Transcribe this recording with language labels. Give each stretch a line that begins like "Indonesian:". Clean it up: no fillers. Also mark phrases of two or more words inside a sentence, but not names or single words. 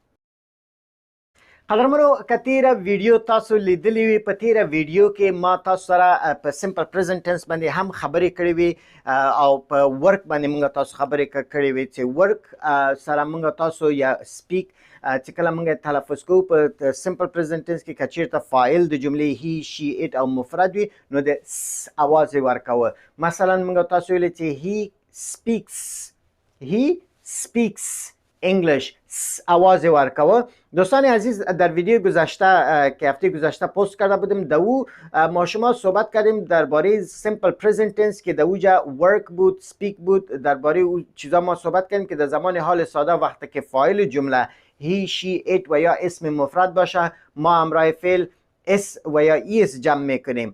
Pashto: قدرمنو که تیره ویډیو تاسو لیدلی وي په تیره ویډیو کې ما تاسو سره په
English: simple present tense
Pashto: باندې هم خبرې کړې وي او په ورک باندې موږ تاسو خبرې کړې وي چې ورک سره موږ تاسو یا سپیک چې کله موږ تلفظ کوو په
English: simple present tense
Pashto: کې که چیرته فاعل د جملې
English: he she it
Pashto: او مفرد وي نو د س اواز یې ورکوه مثلا موږ تاسو ویلې چې
English: he speaks English
Pashto: آواز ورکوه.
Persian: دوستان عزیز در ویدیو گذشته که هفته گذشته پست کرده بودیم دو ما شما صحبت کردیم درباره
English: simple present tense
Persian: که دوجا ورک بود، سپیک بود، درباره او چیزا ما صحبت کردیم که در زمان حال ساده وقتی که فاعل جمله
English: he, she, it
Persian: و یا اسم مفرد باشه ما همراه فعل اس و یا ایس جمع میکنیم.